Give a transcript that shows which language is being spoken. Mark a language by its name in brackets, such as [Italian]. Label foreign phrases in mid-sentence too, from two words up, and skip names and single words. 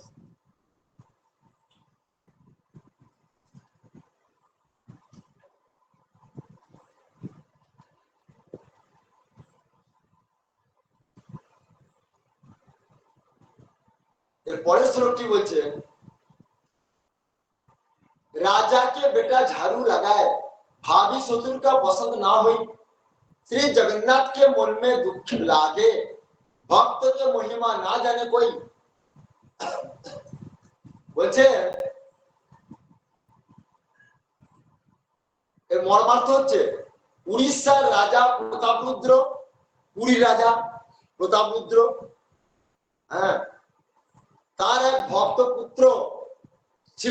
[Bangla] এর পরের শ্লোকটি বলছে, [Hindi] राजा के बेटा झाड़ू लगाए भाभी ससुर का पसंद ना हुई, श्री जगन्नाथ के मन में दुख लागे, भक्त के महिमा ना जाने कोई। [Bangla] বলছে এর মর্মার্থ হচ্ছে, উড়িষ্যার রাজা প্রতাপরুদ্র, পুরী রাজা প্রতাপরুদ্র, তার এক ভক্ত পুত্র ছিল।